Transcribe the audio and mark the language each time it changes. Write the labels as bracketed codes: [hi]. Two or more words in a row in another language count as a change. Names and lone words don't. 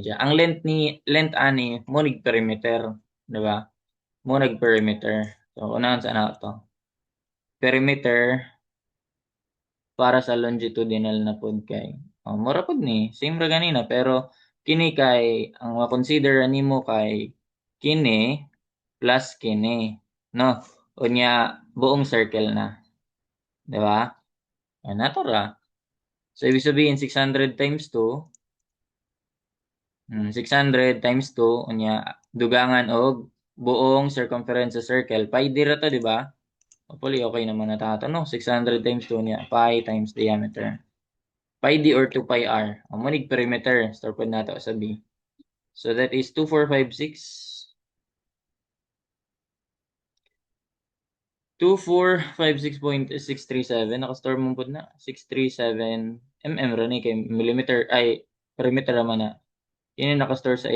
[ceb] dyan ang length ani munig perimeter di ba munig perimeter so unahan sa na to perimeter para sa longitudinal na pod kay mura pod ni same ra ganina pero kini kay ang ma-consider nimo kay kini plus kini no unya buong circle na di ba nato ra so [tl] ibig sabihin [en] 600 times 2 600 times 2 [ceb] unya dugangan og buong circumference sa circle pi dira to di ba [en] hopefully okay [ceb] naman na tato no [en] 600 times 2 [ceb] niya [en] pi times diameter pi d or 2 pi r [ceb] ang munig perimeter store pod nato sa b [en] so that is 2456 [ceb] 2456.637 naka-store mo pod na 637 ra ni kay millimeter ay perimeter naman na kini naka-store sa A